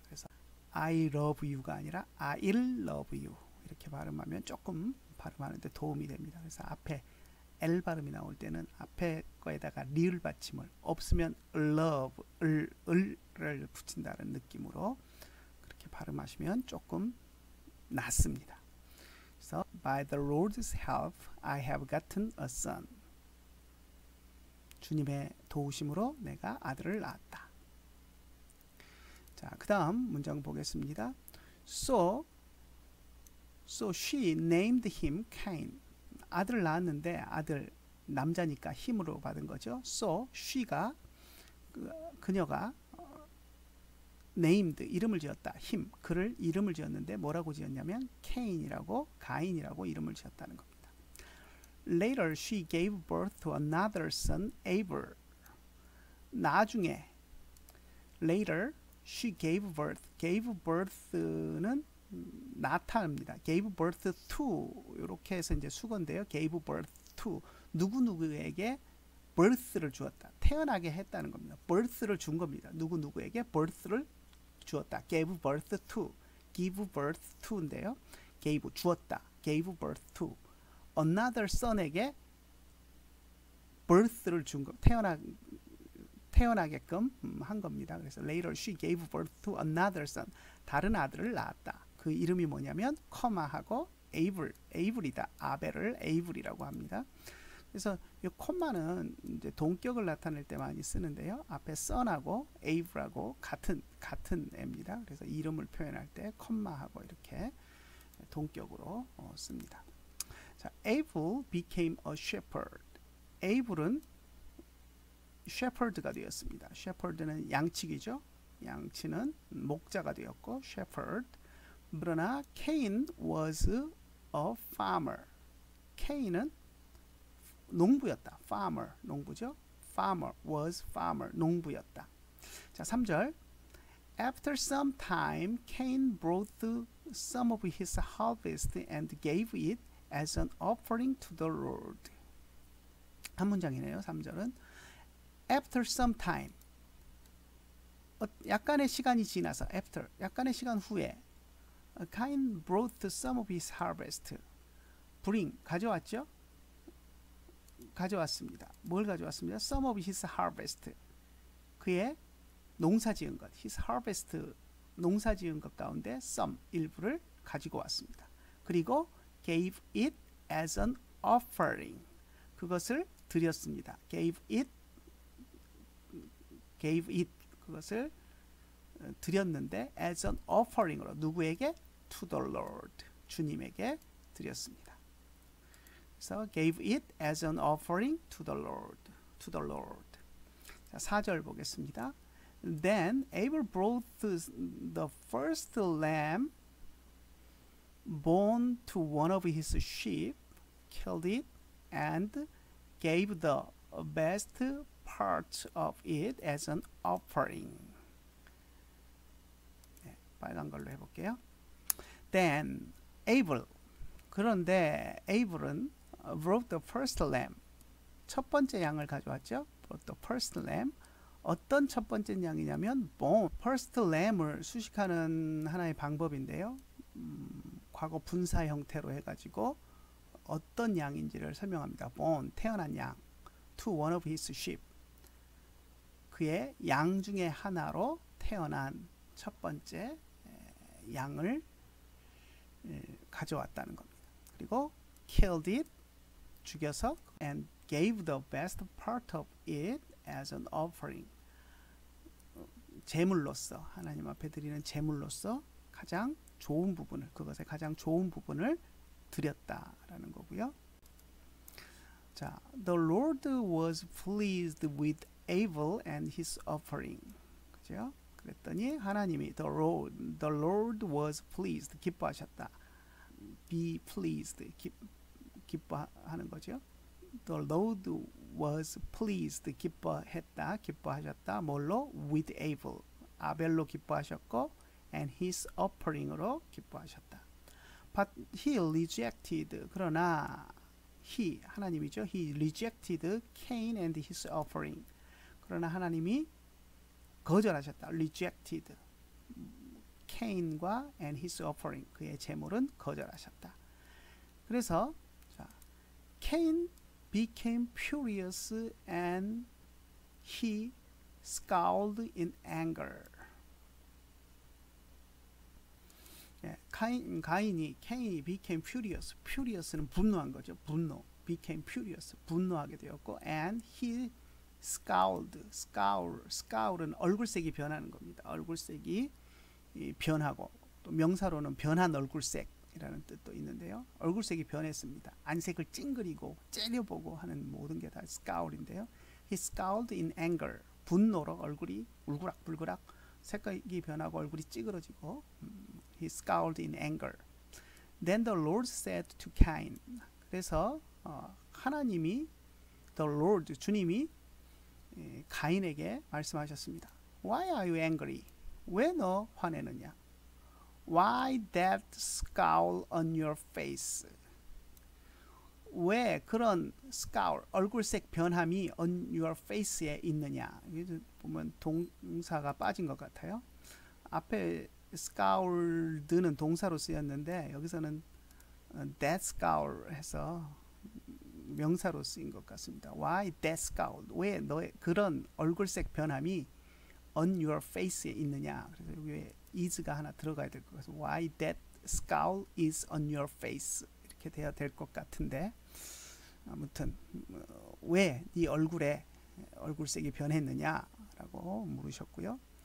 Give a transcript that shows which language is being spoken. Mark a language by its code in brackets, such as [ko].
[ko] 그래서 [en] I love you [ko] 가 아니라 [en] I'll love you [ko] 이렇게 발음하면 조금 발음하는데 도움이 됩니다. 그래서 앞에 L 발음이 나올 때는 앞에 거에다가 리을 받침을 없으면 을을 붙인다는 느낌으로 그렇게 발음하시면 조금 낫습니다. 그래서 [en] by the Lord's help I have gotten a son. [ko] 주님의 도우심으로 내가 아들을 낳았다. 자, 그 다음 문장 보겠습니다. [en] So she named him Cain. [ko] 아들을 낳았는데 아들 남자니까 힘으로 받은 거죠. So she가 그녀가 named 이름을 지었다. 그를 이름을 지었는데 뭐라고 지었냐면 가인이라고 이름을 지었다는 겁니다. [en] Later she gave birth to another son, Abel. [ko] 나중에 [en] later she gave birth. [ko] gave birth는 나타납니다. gave birth to 이렇게 해서 이제 수건데요. gave birth to 누구누구에게 birth를 주었다. 태어나게 했다는 겁니다. birth를 준 겁니다. 누구누구에게 birth를 주었다. [en] gave birth to. give birth to인데요. gave 주었다. gave birth to. [ko] another son에게 birth를 준 거. 태어나게끔 한 겁니다. 그래서 [en] later she gave birth to another son. [ko] 다른 아들을 낳았다. 그 이름이 뭐냐면 컴마하고 에이블이다. 아벨을 에이블이라고 합니다. 그래서 이 콤마는 이제 동격을 나타낼 때 많이 쓰는데요. 앞에 son하고 에이블하고 같은 애입니다. 그래서 이름을 표현할 때 콤마하고 이렇게 동격으로 씁니다. [en] 자, Abel became a shepherd. [ko] Abel은 shepherd가 되었습니다. shepherd는 양치기죠. 양치는 목자가 되었고 shepherd. [en] 그러나 Cain was a farmer. [ko] Cain은 농부였다. farmer, 농부죠. farmer was farmer, 농부였다. 자, 3절. [en] After some time, Cain brought some of his harvest and gave it as an offering to the Lord. [ko] 한 문장이네요. [en] 3절은 after some time, [ko] 약간의 시간이 지나서 [en] after, [ko] 약간의 시간 후에 [en] Cain brought some of his harvest. [ko] bring, 가져왔죠? 가져왔습니다. 뭘 가져왔습니다? [en] Some of his harvest. [ko] 그의 농사지은 것. His harvest, 농사지은 것 가운데 some, 일부를 가지고 왔습니다. [en] 그리고 gave it as an offering. [ko] 그것을 드렸습니다. [en] gave it, [ko] 그것을 드렸는데 [en] as an offering으로 [ko] 누구에게? [en] To the Lord. [ko] 주님에게 드렸습니다. [en] 그래서 gave it as an offering to the Lord. To the Lord. [ko] 자, 4절 보겠습니다. [en] Then Abel brought the first lamb born to one of his sheep, killed it, and gave the best part of it as an offering. [ko] 네, 빨간 걸로 해볼게요. Then Abel. 그런데 [en] Abel은 brought the first lamb. [ko] 첫 번째 양을 가져왔죠. [en] brought the first lamb. [ko] 어떤 첫 번째 양이냐면 born. first lamb을 수식하는 하나의 방법인데요. 과거 분사 형태로 해가지고 어떤 양인지를 설명합니다. [en] born, [ko] 태어난 양. [en] to one of his sheep. [ko] 그의 양 중에 하나로 태어난 첫 번째 양을 가져왔다는 겁니다. [en] 그리고 killed it, [ko] 죽여서 [en] and gave the best part of it as an offering. [ko] 제물로서, 하나님 앞에 드리는 제물로서 가장 좋은 부분을, 그것의 가장 좋은 부분을 드렸다라는 거고요. [en] 자, the Lord was pleased with Abel and his offering. [ko] 그죠? 그랬더니 하나님이 [en] the Lord was pleased, [ko] 기뻐하셨다. be pleased, 기뻐하는 거죠. [en] The Lord was pleased, [ko] 기뻐했다, 기뻐하셨다. 뭘로? [en] with Abel, [ko] 아벨로 기뻐하셨고 [en] and his offering으로 [ko] 기뻐하셨다. [en] But he rejected, [ko] 그러나 [en] he, 하나님이죠. he rejected Cain and his offering. [ko] 그러나 하나님이 거절하셨다. rejected Cain과 [en] and his offering, [ko] 그의 제물은 거절하셨다. 그래서 자, [en] Cain became furious and he scowled in anger. 예, Cain이 became furious. [ko] furious는 분노한 거죠. 분노. became furious. 분노하게 되었고 [en] and he scowl [ko] 은 얼굴색이 변하는 겁니다. 얼굴색이 변하고 또 명사로는 변한 얼굴색이라는 뜻도 있는데요. 얼굴색이 변했습니다. 안색을 찡그리고 째려보고 하는 모든 게 다 scowl인데요. [en] He scowled in anger. [ko] 분노로 얼굴이 울그락불그락 색깔이 변하고 얼굴이 찌그러지고 [en] He scowled in anger. Then the Lord said to Cain. [ko] 그래서 하나님이 the Lord 주님이 가인에게 말씀하셨습니다. [en] Why are you angry? [ko] 왜 너 화내느냐? [en] Why that scowl on your face? [ko] 왜 그런 scowl, 얼굴색 변함이 [en] on your face [ko] 에 있느냐? 보면 동사가 빠진 것 같아요. 앞에 scowled는 동사로 쓰였는데 여기서는 that scowl 해서 명사로 쓰인 것 같습니다. [en] Why that scowl? [ko] 왜 너의 그런 얼굴색 변함이 [en] on your face [ko] 에 있느냐? 그래서 여기에 is가 하나 들어가야 될 것 같아요. [en] Why that scowl is on your face? [ko] 이렇게 돼야 될 것 같은데 아무튼 왜 네 얼굴에 얼굴색이 변했느냐라고 물으셨고요.